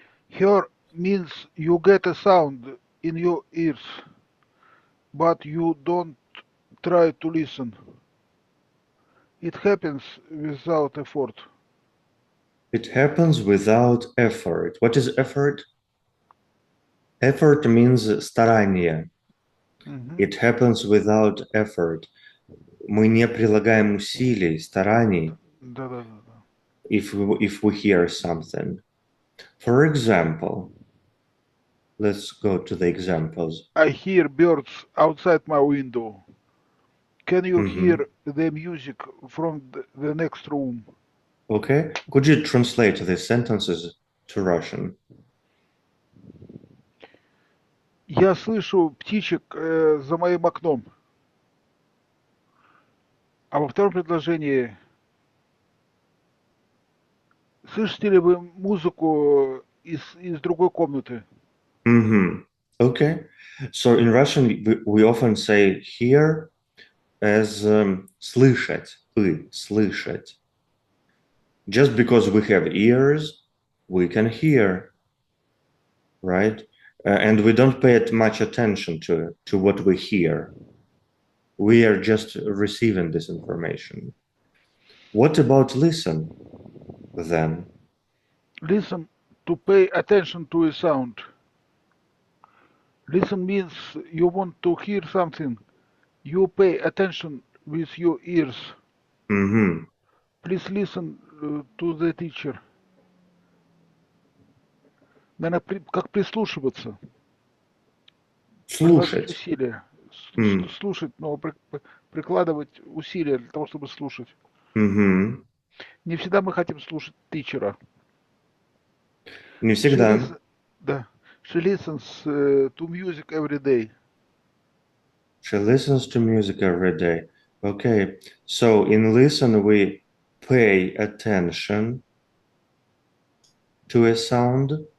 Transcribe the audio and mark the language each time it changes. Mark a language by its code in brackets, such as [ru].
[en] hear means you get a sound in your ears, but you don't try to listen. It happens without effort. It happens without effort. What is effort? Effort means старание. Мгм. It happens without effort. [ru] Мы не прилагаем усилий, стараний, Да-да-да. [en] if we hear something. For example, let's go to the examples. I hear birds outside my window. Can you Mhm. hear the music from the next room? Okay, could you translate these sentences to Russian? [ru] Я слышу птичек за моим окном. А во втором предложении слышите ли вы музыку из другой комнаты? Mhm. [en] Okay, so in Russian we often say hear as слышать, слышать. Just because we have ears, we can hear, right? And we don't pay much attention to what we hear. We are just receiving this information. What about listen then? Listen to pay attention to a sound. Listen means you want to hear something. You pay attention with your ears. Mhm. Please listen to the teacher. [ru] Наверное, как прислушиваться, приложить Слушать. усилия. М. Слушать, но прикладывать усилия для того, чтобы слушать. Мгм. Не всегда мы хотим слушать тичера. Не [en] She [ru] всегда. [en] listens, да. She listens to music every day. She listens to music every day. Okay, so in listen we pay attention to a sound.